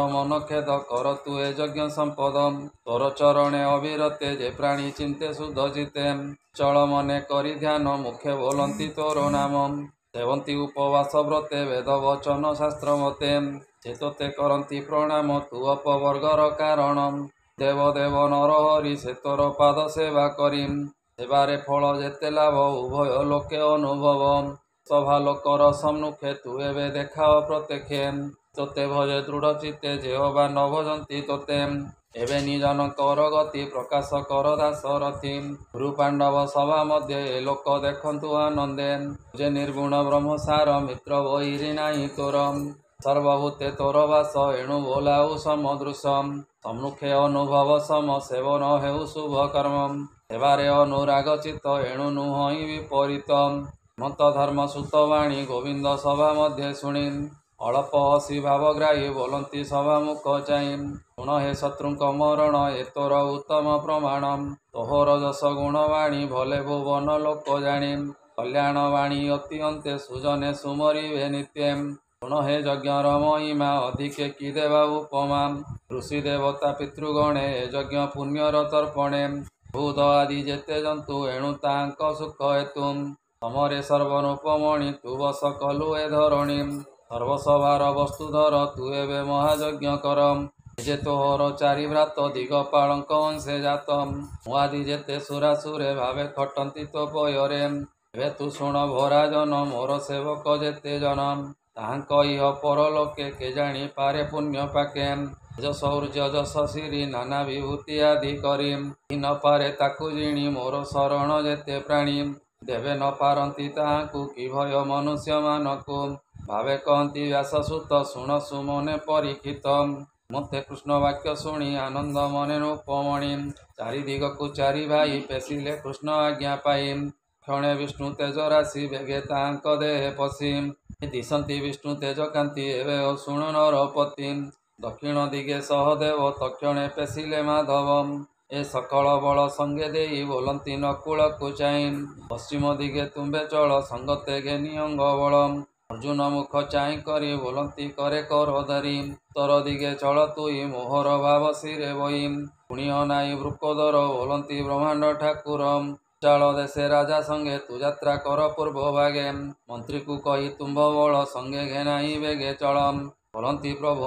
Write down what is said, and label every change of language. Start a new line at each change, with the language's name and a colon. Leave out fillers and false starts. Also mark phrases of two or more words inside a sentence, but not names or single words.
Odia: ମନ ଖେଦ କର ତୁ ଏ ଯଜ୍ଞ ସମ୍ପଦମ ତୋର ଚରଣେ ଅବିରତେ ଯେ ପ୍ରାଣୀ ଚିନ୍ତେ ଶୁଦ୍ଧ ଜିତେ ଚଳ ମନେ କରୀ ଧ୍ୟାନ ମୁଖେ ବୋଲନ୍ତୀ ତୋର ନାମମ ସେବନ୍ତୀ ଉପବାସ ବ୍ରତେ ବେଦ ବଚନ ଶାସ୍ତ୍ର ମତେ ଚେତତେ କରନ୍ତୀ ପ୍ରଣାମ ତୁ ଅପବର୍ଗର କାରଣମ ଦେବ ଦେବ ନର ହରି ସେ ତୋର ପାଦ ସେବା କରୀମ ସେବାରେ ଫଳ ଯେତେ ଲାଭ ଉଭୟ ଲୋକେ ଅନୁଭବ ସଭା ଲୋକର ସମ୍ମୁଖେ ତୁ ଏବେ ଦେଖାଓ ପ୍ରତ୍ୟକ୍ଷେ ତୋତେ ଭଜେ ଦୃଢ଼ ଚିତ୍ତେ ଜେହୋବା ନ ଭଜନ୍ତୀ ତୋତେ ଏବେ ନିଜନକର ଗତି ପ୍ରକାଶ କର ଦାସରଥୀ ଗୁରୁ ପାଣ୍ଡବ ସଭା ମଧ୍ୟ ଏ ଲୋକ ଦେଖନ୍ତୁ ଆନନ୍ଦେ ଯେ ନିର୍ଗୁଣ ବ୍ରହ୍ମସାର ମିତ୍ର ବୈରୀ ନାହୀ ତୋର ସର୍ବଭୂତେ ତୋର ବାସ ଏଣୁ ବୋଲାଉ ସମଦୃଶମ ସମ୍ମୁଖେ ଅନୁଭବ ସମ ସେବନ ହେଉ ଶୁଭ କର୍ମ ସେବାରେ ଅନୁରାଗ ଚିତ୍ତ ଏଣୁ ନୁହଇ ବିପରୀତ ମତ ଧର୍ମ ସୁତବାଣୀ ଗୋବିନ୍ଦ ସଭା ମଧ୍ୟ ଶୁଣୀ ଅଳ୍ପ ହସୀ ଭାବଗ୍ରାହୀ ବୋଲନ୍ତୀ ସଭା ମୁଖ ଚାଇନ ଗୁଣ ହେ ଶତ୍ରୁକ ମରଣ ଏ ତୋର ଉତ୍ତମ ପ୍ରମାଣମ ତୋହର ଯସ ଗୁଣବାଣୀ ଭଲେ ଭୁବନ ଲୋକ ଜାଣୀ କଲ୍ୟାଣବାଣୀ ଅତି ଅନ୍ତେ ସୁଜନେ ସୁମରିବେ ନିତ୍ୟମ ଗୁଣ ହେ ଯଜ୍ଞର ମହିମା ଅଧିକେ କି ଦେବା ଉପମା ଋଷି ଦେବତା ପିତୃଗଣେ ଯଜ୍ଞ ପୁଣ୍ୟର ତର୍ପଣେ ଭୂତ ଆଦି ଯେତେ ଜନ୍ତୁ ଏଣୁ ତାଙ୍କ ସୁଖ ହେତୁ ସମରେ ସର୍ବରୂପମଣି ତୁ ବସ କଲୁ ଏ ଧରଣୀ ସର୍ବସଭାର ବସ୍ତୁଧର ତୁ ଏବେ ମହାଯଜ୍ଞ କରମ ଯେ ତୋହର ଚାରି ଭ୍ରାତ ଦିଗପାଳଙ୍କ ଅଂଶେ ଜାତମ ମୁଆଦି ଯେତେ ସୁରାସୁରେ ଭାବେ ଖଟନ୍ତୀ ତୋ पୟରେ ଏବେ ତୁ ଶୁଣ ଭରାଜନ ମୋର ସେବକ ଯେତେ ଜନମ ତାହାଙ୍କ ଇହ ପରଲୋକେ କେ ଜାଣି ପାରେ ପୁଣ୍ୟ ପାକେ ଯଶୌର୍ଯ୍ୟ ଯଶ ସିରି ନାନା ବିଭୂତି ଆଦି କରି ନ ପାରେ ତାକୁ ଜିଣି ମୋର ଶରଣ ଯେତେ ପ୍ରାଣୀ ଦେବେ ନ ପାରନ୍ତି ତାହାକୁ କି ଭୟ ମନୁଷ୍ୟମାନଙ୍କୁ ଭାବେ କହନ୍ତି ବ୍ୟାସସୂତ ଶୁଣ ସୁମନେ ପରୀକ୍ଷିତ ମତେ କୃଷ୍ଣ ବାକ୍ୟ ଶୁଣି ଆନନ୍ଦ ମନେ ରୂପମଣି ଚାରି ଦିଗକୁ ଚାରି ଭାଇ ପେଶିଲେ କୃଷ୍ଣ ଆଜ୍ଞା ପାଇ କ୍ଷଣେ ବିଷ୍ଣୁ ତେଜ ରାଶି ବେଗେ ତାଙ୍କ ଦେହେ ପଶି ଦିଶନ୍ତି ବିଷ୍ଣୁ ତେଜ କାନ୍ତି ଏବେ ଶୁଣୁ ନରପତି ଦକ୍ଷିଣ ଦିଗେ ସହଦେବ ତକ୍ଷଣେ ପେଶିଲେ ମାଧବ ଏ ସକଳ ବଳ ସଙ୍ଗେ ଦେଈ ବୋଲନ୍ତୀ ନକୁଳ କୁଚାଇନ ପଶ୍ଚିମ ଦିଗେ ତୁମ୍ବେ ଚଳ ସଙ୍ଗତେ ଘେନୀ ଅଙ୍ଗ ବଳ ଅର୍ଜୁନ ମୁଖ ଚାଈ କରୀ ବୋଲନ୍ତୀ କରେ କର ଧରୀ ତର ଦିଗେ ଚଳ ତୁଈ ମୋହର ଭାବ ସିରେ ବଈ ପୁଣ୍ୟ ନାଈ ବୃକୋଦର ବୋଲନ୍ତୀ ବ୍ରହ୍ମାଣ୍ଡ ଠାକୁର ଚାଲ ଦେଶେ ରାଜା ସଙ୍ଗେ ତୁ ଯାତ୍ରା କର ପୂର୍ବ ଭାଗେ ମନ୍ତ୍ରୀ କୋ କହୀ ତୁମ୍ଭ ବଳ ସଙ୍ଗେ ଘେନାଈ ବେଗେ ଚଳମ ବୋଲନ୍ତୀ ପ୍ରଭୁ